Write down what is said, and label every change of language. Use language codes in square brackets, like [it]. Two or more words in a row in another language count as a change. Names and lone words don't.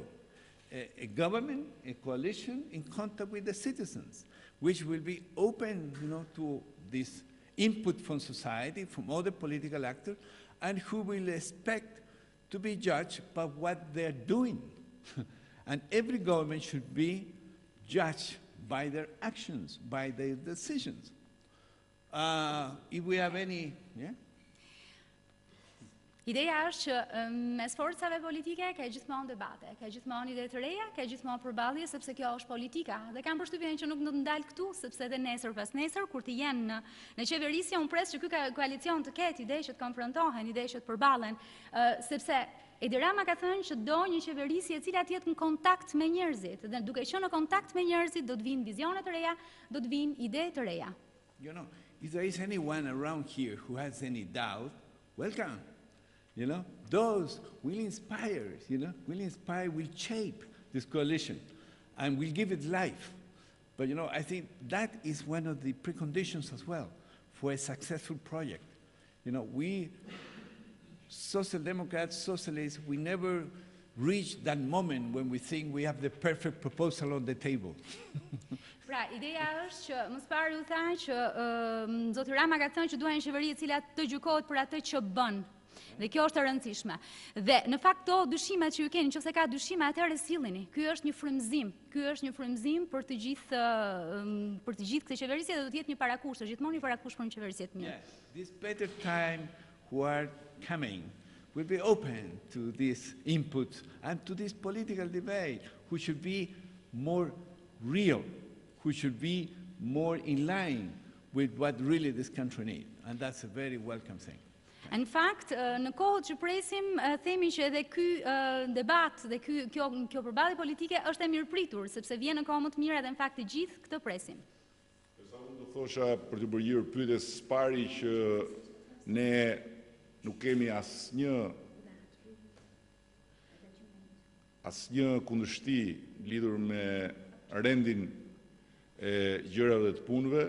[en] A government, a coalition in contact with the citizens, which will be open to this input from society, from other political actors, and who will expect to be judged by what they're doing. And every government should be judged by their actions, by their decisions. If we have any, yeah? [sq] Ideja është që mes forcave politike ka gjithmonë debate, ka gjithmonë ide të reja, ka gjithmonë përballje, sepse kjo është politika. Dhe kam përshtypjen që nuk do të ndalë këtu, sepse edhe nesër pas nesër, kur të jenë në qeverisje, unë pres që ky koalicion të ketë ide që të konfrontohen, ide që të përballen, sepse Edi Rama ka thënë që do një qeverisje e cila të jetë në kontakt me njerëzit. Dhe duke qenë në kontakt me njerëzit, do të vinë vizione të reja, do të vinë ide të reja. [en] If there is anyone around here who has any doubt, welcome. Those will inspire, will shape this coalition and will give it life. But, I think that is one of the preconditions as well for a successful project. We, Social Democrats, Socialists, we never reach that moment when we think we have the perfect proposal on the table. [sq] Pra, ideja është që më së pari u tha që zoti Rama ka thënë që duhen një qeveri e cila të gjykohet për atë që bën. Dhe kjo është e rëndësishme. Dhe në fakt to dyshimet që ju keni, nëse ka dyshime, atëherë sillini. Ky është një frymëzim. Ky është një frymëzim për të gjithë këtë qeverisje dhe do të jetë një parakusht, gjithmonë një parakusht për një qeverisje të mirë. [en] Yes, this better time who are coming will be open to this input and to this political debate, who should be more real, who should be more in line with what really this country needs. And that's a very welcome thing. [sq] Në fakt, në kohët që presim, themi që edhe ky debat dhe kjo përballje politike është e mirëpritur, sepse vjen në kohë më të mira dhe në fakt të gjithë këtë presim. Sa unë do thosha për të bërë pyetjes së pari që ne nuk kemi asnjë kundërshti lidhur me rendin e gjërave dhe të punëve.